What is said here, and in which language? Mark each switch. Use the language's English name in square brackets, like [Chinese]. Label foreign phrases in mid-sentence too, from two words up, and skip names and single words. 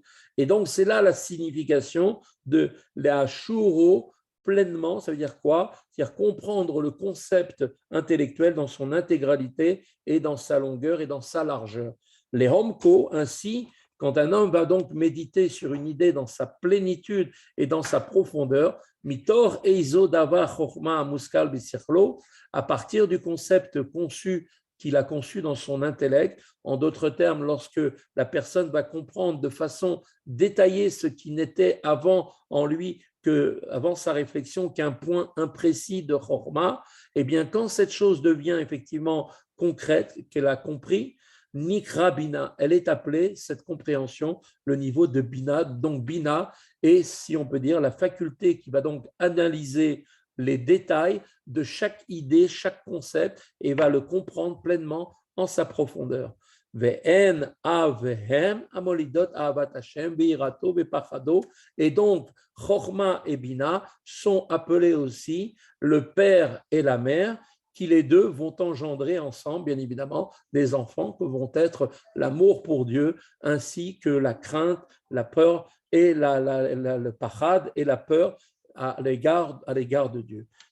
[French] Et donc, c'est là la signification de la shuro pleinement, ça veut dire quoi? C'est-à-dire comprendre le concept intellectuel dans son intégralité et dans sa longueur et dans sa largeur. Les Homko, ainsi, quand un homme va donc méditer sur une idée dans sa plénitude et dans sa profondeur, [Hebrew] mitor eizo dava chokma muskal b'sichlo, [French] à partir du concept conçu qu'il a conçu dans son intellect. En d'autres termes, lorsque la personne va comprendre de façon détaillée ce qui n'était avant en lui, avant sa réflexion, qu'un point imprécis de chokma, eh bien, quand cette chose devient effectivement concrète, qu'elle a compris, [Hebrew] Nikra Bina, [French] elle est appelée, cette compréhension, le niveau de Bina. Donc Bina est, si on peut dire, la faculté qui va donc analyser les détails de chaque idée, chaque concept, et va le comprendre pleinement en sa profondeur. [Hebrew] Ve'en avehem amolidot ahavat Hashem be'irato be'pachado. [French] Et donc, Chochma et Bina sont appelés aussi le père et la mère, qui les deux vont engendrer ensemble, bien évidemment, des enfants que vont être l'amour pour Dieu, ainsi que la crainte, la peur et le pachad et la peur à l'égard de Dieu.